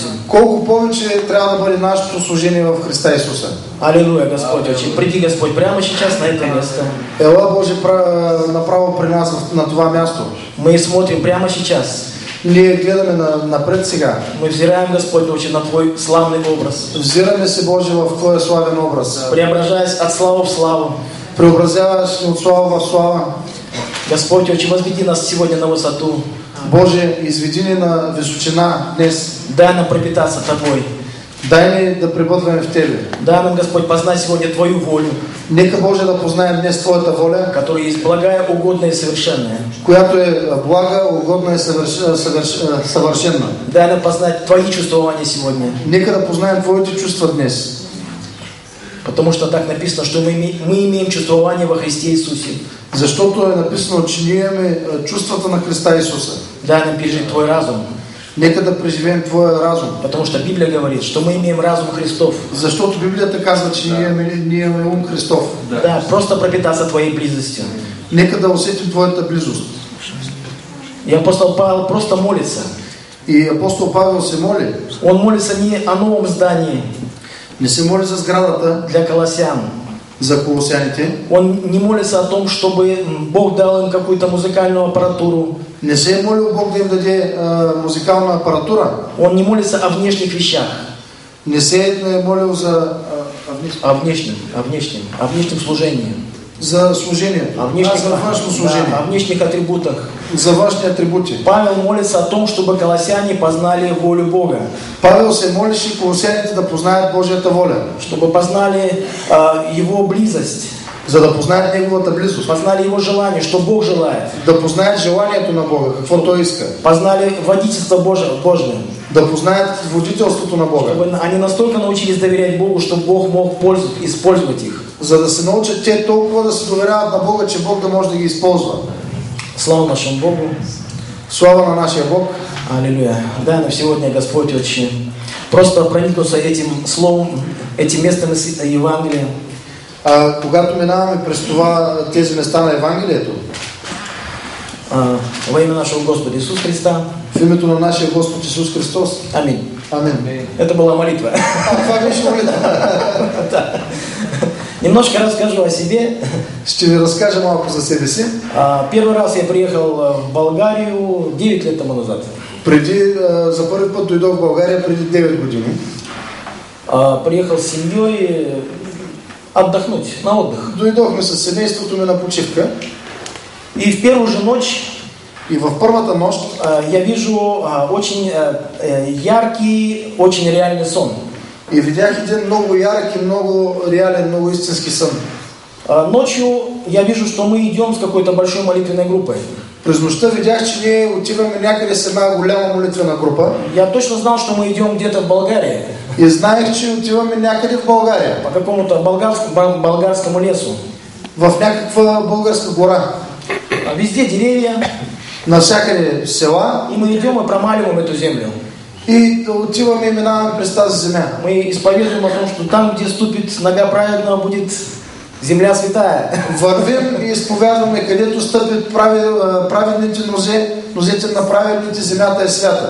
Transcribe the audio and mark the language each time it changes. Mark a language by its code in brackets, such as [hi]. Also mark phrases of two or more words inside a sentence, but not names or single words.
[bg] Колко повече трябва да бъде нашето служение в Христа Исуса. [ru] Аллилуйя, Господь. Очень приди, Господь, прямо сейчас на это место. [bg] Ела Боже направо при нас на това място. [ru] Мы смотрим прямо сейчас. [bg] Ние гледаме напред сега. [ru] Мы взираем, Господь, очень на Твой славный образ. [bg] Взираме се, Боже, в Твоя славен образ. [ru] Преображаясь от славы в славу. [bg] Преобразяваш от слава в слава. [ru] Господь, очень возведи нас сегодня на высоту. [bg] Боже, изведи ни на височина днес. [ru] Дай нам пропитаться Тобой. [bg] Дай ни да пребъдваме в Тебе. [ru] Дай нам, Господь, познать сегодня Твою волю. [bg] Нека, Боже, да познаем днес Твоята воля, [ru] которая есть благая, угодная и совершенная. [bg] Която е блага, угодна и съвършенна. [ru] Дай нам познать Твои чувствования сегодня. [bg] Нека да познаем Твоите чувства днес. [ru] Потому что так написано, что мы имеем чувствование во Христе Иисусе. [bg] Защото е написано, че ние имаме чувствата на Христа Исуса. [ru] Дай нам пережить Твой разум. [bg] Нека да преживеем Твоя разум. [ru] Потому что Библия говорит, что мы имеем разум Христов. [bg] Защото Библията казва, че ние имаме ум Христов. [ru] Да, просто пропитаться Твоей близостью. [bg] Нека да усетим Твоята близост. [ru] И апостол Павел просто молится. [bg] И апостол Павел се моли. [ru] Он молится не о новом здании [bg] Не се моли за сградата [ru] для колоссян. [bg] за колосяните. [ru] Он не молится о том, чтобы Бог дал им какую-то музыкальную аппаратуру. [bg] Не се е молил Бог да им даде музикална апаратура. [ru] Он не молится о внешних вещах. [bg] Не се е молил за [ru] О внешнем служении. [bg] за служението. [ru] О внешних, [bg] За външно служение. [ru] да, о внешних атрибутах. [bg] За външни атрибути. [ru] Павел молится о том, чтобы колоссяне познали волю Бога. [bg] Павел се молише колосяните да познаят Божията воля. [ru] Чтобы познали Его близость. [bg] За да познаят Неговата близост. [ru] Познали Его желание, что Бог желает. [bg] Да познаят желанието на Бога, какво Той иска. [ru] Познали водительство Божие. [bg] Да познаят водителството на Бога. [ru] Чтобы они настолько научились доверять Богу, что Бог мог использовать их. [bg] За да се научат те толкова да се доверяват на Бога, че Бог да може да ги използва. [ru] Слава нашему Богу. [bg] Слава на нашия Бог. [ru] Аллилуйя. Дай нам сегодня, Господь, очень просто проникнуться этим словом, этим местом из Евангелия. [bg] Когато минаваме през тези места на Евангелието, [ru] во имя нашего Господа Иисуса Христа. [bg] в името на нашия Господ Исус Христос. [ru] Аминь. [bg] Амин. [ru] Это была молитва. [bg] Това беше молитва. [ru] Немножко расскажу о себе. [bg] Ще ви разкажа малко за себе си. [ru] Первый раз я приехал в Болгарию 9 лет тому назад. [bg] За първи път дойдох в България преди 9 години. [ru] Приехал с семьей отдохнуть, на отдых. [bg] Дойдохме с семейството ми на почивка. [ru] И в первую же ночь [bg] И в първата нощ [ru] я вижу очень яркий, очень реальный сон. [bg] и видях един много ярък и много реален, много истински сън. [ru] Ночью я вижу, что мы идем с какой-то большой молитвенной группой. [bg] През нощта видях, че ние отиваме някъде с една голяма молитвена група. [ru] Я точно знал, что мы идем где-то в Болгарии. [bg] И знаех, че отиваме някъде в България. [ru] По какому-то болгарскому лесу. [bg] В някаква българска гора. [ru] Везде деревья. [bg] Навсякъде села. [ru] И мы идем и промаливаем эту землю. [bg] И отиваме и минаваме през тази земя. [ru] Мы исповедуем о том, что там, где ступит нога праведного, будет земля святая. [bg] Вървим и изповядваме, където стъпят праведните нозете на праведните, земята е свята.